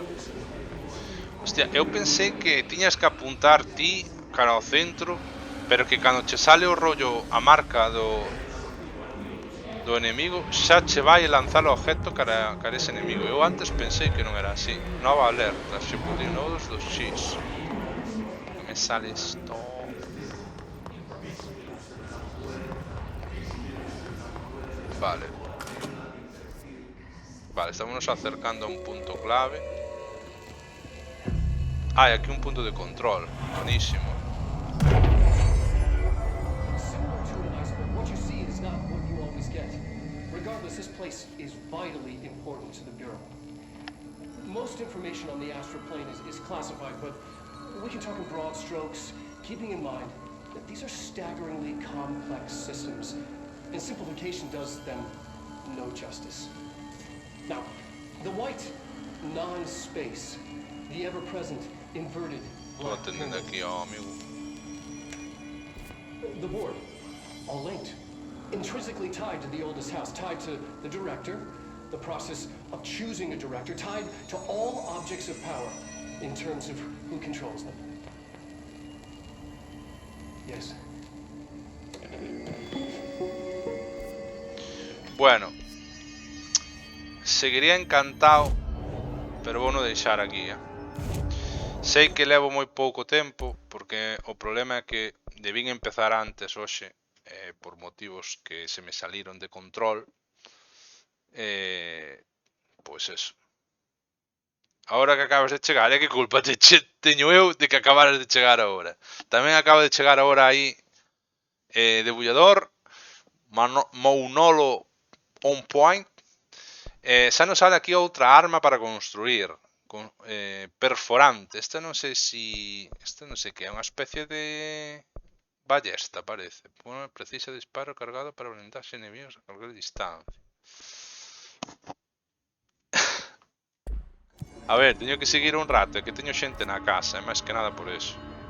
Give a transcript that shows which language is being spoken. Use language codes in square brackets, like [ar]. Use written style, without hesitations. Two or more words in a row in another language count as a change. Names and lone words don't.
[gl] Hostia, eu pensei que tiñas que apuntar ti cara ao centro, pero que cando che sale o rollo a marca do enemigo xa che vai lanzar o objeto cara ese enemigo. Eu antes pensei que non era así. Nova alerta, executive nodos dos X. Que me sale esto. Vale. Vale, estamos acercando a un punto clave. [es] Ah, hay aquí un punto de control. Buenísimo. [en] Similar to an iceberg, what you see is not what you always get. Regardless, this place is vitally important to the Bureau. Most information on the astral plane is classified, but we can talk in broad strokes, keeping in mind that these are staggeringly complex systems, and simplification does them no justice. Now, the white non-space, the ever-present inverted black [gl] Atendendo aquí ao amigo. [en] the board, all linked, intrinsically tied to the oldest house, tied to the director, the process of choosing a director, tied to all objects of power in terms of who controls them. Yes. [gl] Bueno, seguiría encantado, pero vou non deixar aquí, Sei que levo moi pouco tempo, porque o problema é que debín empezar antes hoxe, por motivos que se me saliron de control. Pois eso. Ahora que acabas de chegar, que culpa teño eu de que acabaras de chegar agora? Tamén acaba de chegar agora aí debullador, Mounolo [en] on point. [gl] Xa nos sale aquí outra arma para construir, perforante. Esta non sei que é unha especie de ballesta, parece. Precisa disparo cargado para blindarse enemigos a calquera distancia. A ver, teño que seguir un rato, é que teño xente na casa, é máis que nada por eso.